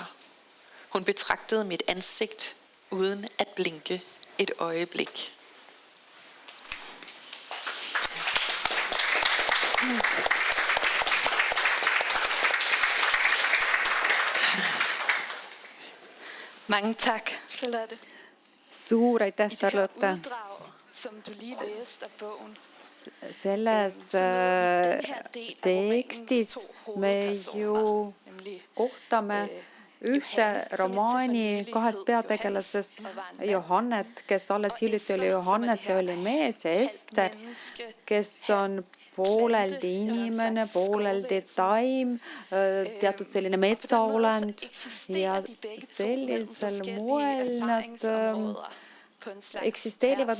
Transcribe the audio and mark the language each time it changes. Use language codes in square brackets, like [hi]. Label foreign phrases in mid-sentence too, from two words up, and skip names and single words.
[da] Hun betragtede mit ansigt uden at blinke et øjeblik. Mange tak, Charlotte. [et] Suur aitäh, [da] I det her [et] Charlotte. [da] uddrag, som du lige læste af bogen, [et] Selles [da] den her del af romanens [et] tekstis [da] to [et] me [da] hovedpersoner, [et] ju [da] nemlig [et] kohtame ühte romaani kahest peategelasest, Johannet, kes alles hiljuti oli Johannes ja oli mees, ja Ester, kes on pooleldi inimene, pooleldi taim, teatud selline metsaolend ja sellisel moel nad eksisteerivad